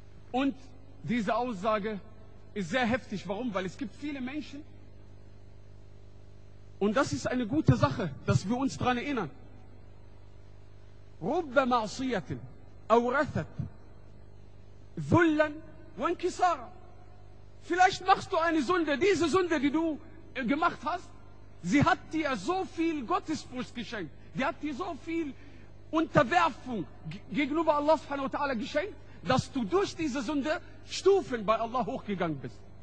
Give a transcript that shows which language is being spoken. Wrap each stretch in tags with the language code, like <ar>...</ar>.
<de>Und diese Aussage ist sehr heftig. Warum? Weil es gibt viele Menschen. Und das ist eine gute Sache, dass wir uns daran erinnern.</de> <ar>رب معصية أورثت ذلا وانكسارا.</ar> <de>Vielleicht machst du eine Sünde. Diese Sünde, die du gemacht hast, sie hat dir so viel Gottesfurcht geschenkt. Die hat dir so viel Unterwerfung gegenüber Allah subhanahu wa ta'ala geschenkt, dass du durch diese Sünde Stufen bei Allah hochgegangen bist.</de>